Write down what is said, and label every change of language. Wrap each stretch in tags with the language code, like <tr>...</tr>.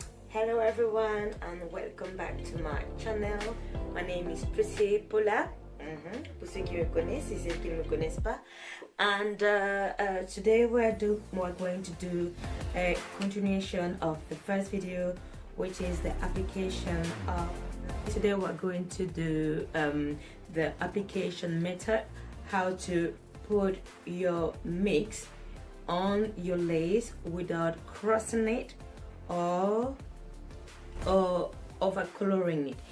<en>Hello everyone and welcome back to my channel. My name is Prissy Paula.</en> <fr>Pour ceux qui me connaissent et ceux qui ne me connaissent pas.</fr> <en>And today we're going to do a continuation of the first video, which is the application of. Today we're going to do the application method, how to put your mix on your lace without crossing it or over coloring it.</en>